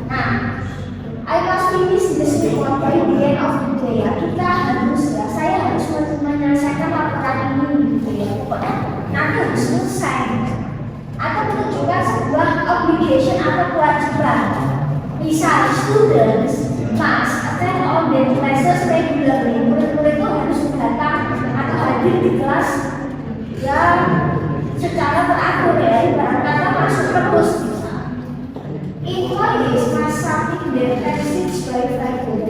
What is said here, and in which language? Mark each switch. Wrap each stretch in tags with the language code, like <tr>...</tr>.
<en>Nah, I must finish this report by the end of the day.</en> <id>Ya, kita harus ya, saya harus menyelesaikan laporan ini gitu ya. Pokoknya nanti harus selesai. Atau menunjukkan sebuah obligation atau kewajiban.</id> <en>Misal students must attend all their classes regularly.</en> <id>Murid-murid itu harus datang atau hadir di kelas yang secara teratur ya. Ibarat kata masuk terus.</id> <en>Employees must submit their timesheets by Friday.</en>